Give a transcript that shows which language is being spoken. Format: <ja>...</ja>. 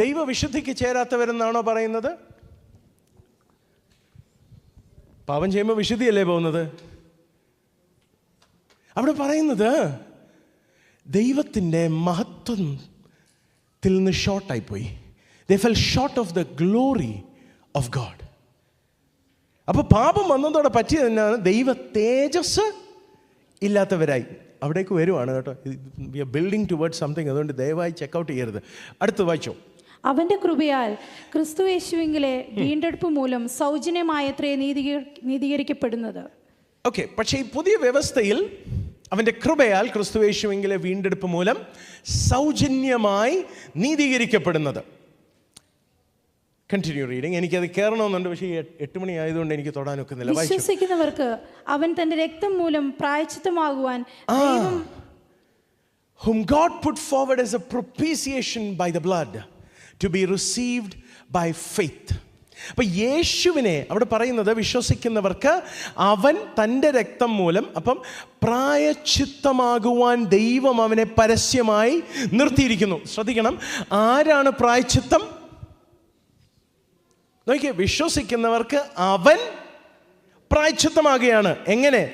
<ml>ദൈവവിശുദ്ധിക്ക് ചേരാത്തവരെന്നാണോ പറയുന്നത്? പാപം ചെയ്യുമ്പോൾ വിശുദ്ധിയല്ലേ പോകുന്നത്? അവിടെ പറയുന്നത് ദൈവത്തിൻ്റെ മഹത്വത്തിൽ നിന്ന് ഷോർട്ടായിപ്പോയി.</ml> <en>They fell short of the glory of God.</en> <ml>അപ്പോൾ പാപം വന്നതോടെ പറ്റിയത് തന്നെയാണ്, ദൈവ തേജസ് ഇല്ലാത്തവരായി. അവിടേക്ക് വരുവാണ് കേട്ടോ.</ml> <en>We are building towards something.</en> <ml>അതുകൊണ്ട് ദയവായി ചെക്കൗട്ട് ചെയ്യരുത്. അടുത്ത് വായിച്ചോ. അവന്റെ കൃപയാൽ ക്രിസ്തു യേശുവിലെ വീണ്ടെടുപ്പ് മൂലം സൗജന്യമായത്രേ നീതീകരിക്കപ്പെടുന്നത്. ഓക്കെ, പക്ഷേ ഈ പുതിയ വ്യവസ്ഥയിൽ അവന്റെ കൃപയാൽ ക്രിസ്തു യേശുവിലെ വീണ്ടെടുപ്പ് മൂലം സൗജന്യമായി നീതീകരിക്കപ്പെടുന്നത്.</ml> <en>Continue reading.</en> <ml>എനിക്കത് കയറണമെന്നുണ്ട്, പക്ഷേ 8 മണി ആയതുകൊണ്ട് എനിക്ക് തൊടാനൊക്കുന്നില്ല. വിശ്വസിക്കുന്നവർക്ക് അവൻ തന്റെ രക്തം മൂലം പ്രായശ്ചിത്തമാകുവാൻ</ml> <en>whom God put forward as a propitiation by the blood to be received by faith.</en> <ml>അപ്പോൾ യേശുവിനെ അവിടെ പറയുന്നത് വിശ്വസിക്കുന്നവർക്ക് അവൻ തൻ്റെ രക്തം മൂലം, അപ്പം പ്രായശ്ചിത്തമാകുവാൻ ദൈവം അവനെ പരസ്യമായി നിർത്തിയിരിക്കുന്നു. ശ്രദ്ധിക്കണം, ആരാണ് പ്രായശ്ചിത്തം? നോക്കിയേ, വിശ്വസിക്കുന്നവർക്ക് അവൻ പ്രായശ്ചിത്തമാകുകയാണ്. എങ്ങനെ?</ml>